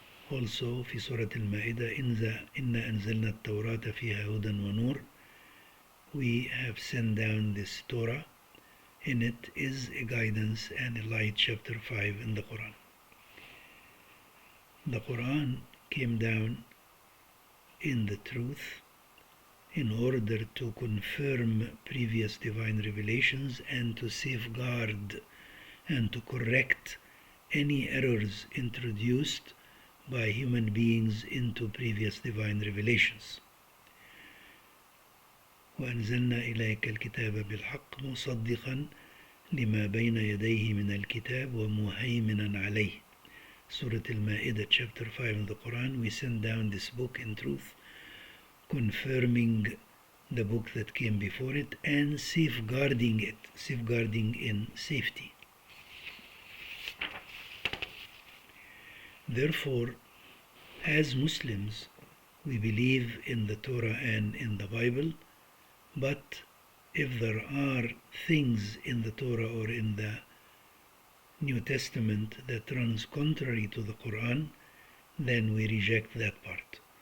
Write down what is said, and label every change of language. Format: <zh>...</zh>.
<ar>Also في سورة المائدة إنا أنزلنا التوراة فيها هدى ونور.</ar> <en>We have sent down this Torah. In it is a guidance and a light. Chapter 5 in the Quran. The Quran came down in the truth in order to confirm previous divine revelations and to safeguard and to correct any errors introduced by human beings into previous divine revelations.</en> <ar>وأنزلنا إليك الكتاب بالحق مصدقا لما بين يديه من الكتاب ومهيمنا عليه.</ar> <en>Surah Al-Ma'idah chapter 5 in the Quran. We send down this book in truth, confirming the book that came before it and safeguarding it, safeguarding in safety. Therefore, as Muslims, we believe in the Torah and in the Bible, but if there are things in the Torah or in the New Testament that runs contrary to the Quran, then we reject that part.</en>